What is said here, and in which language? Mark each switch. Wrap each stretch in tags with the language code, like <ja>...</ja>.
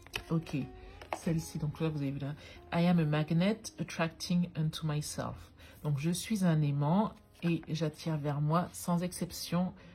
<fr>Ok, celle-ci, donc là vous avez vu là.</fr> <en>I am a magnet attracting unto myself.</en> <fr>Donc je suis un aimant et j'attire vers moi sans exception.</fr>